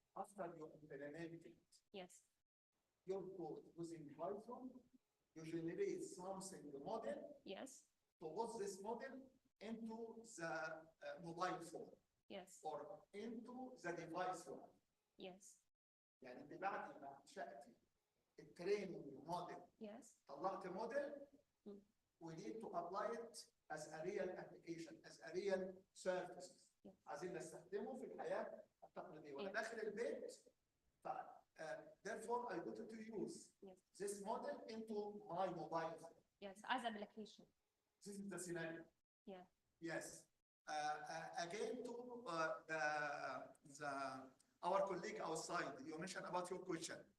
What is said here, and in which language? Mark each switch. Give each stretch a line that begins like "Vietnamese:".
English: After you implement it, Yes. your code using Python, you generate something model. Yes. To put this model into the mobile phone. Yes. Or into the device phone. Yes.
Arabic: يعني انت بعد ما انشأتي التريننج موديل.
English: Yes.
Arabic: طلعت موديل.
English: We need to apply it as a real application, as a real service.
Arabic: عايزين نستخدمه في الحياة التقليدية. وأنا داخل البيت.
English: Therefore, I wanted to use this model into my mobile phone. Yes, as application. This is the scenario. Yeah. Yes. Again, to our colleague outside, you mentioned about your question.